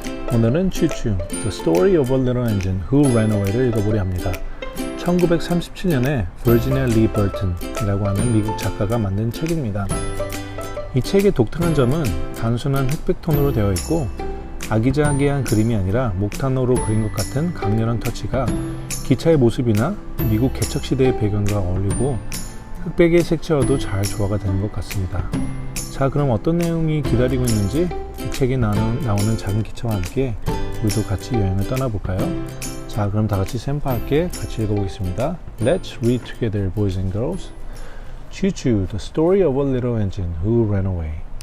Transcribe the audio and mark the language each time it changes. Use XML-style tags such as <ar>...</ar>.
<ko>오늘은 Choo Choo, The Story of a Little Engine Who Ran Away를 읽어보려 합니다. 1937년에 버지니아 리 버튼이라고 하는 미국 작가가 만든 책입니다. 이 책의 독특한 점은 단순한 흑백 톤으로 되어 있고 아기자기한 그림이 아니라 목탄으로 그린 것 같은 강렬한 터치가 기차의 모습이나 미국 개척시대의 배경과 어울리고 흑백의 색채와도 잘 조화가 되는 것 같습니다. 자, 그럼 어떤 내용이 기다리고 있는지 이 책에 나오는 작은 기차와 함께 우리도 같이 여행을 떠나볼까요? 자, 그럼 다 같이 샘파 함께 같이 읽어보겠습니다.</ko> <en>Let's read together, boys and girls. Choo Choo, the story of a little engine who ran away.</en>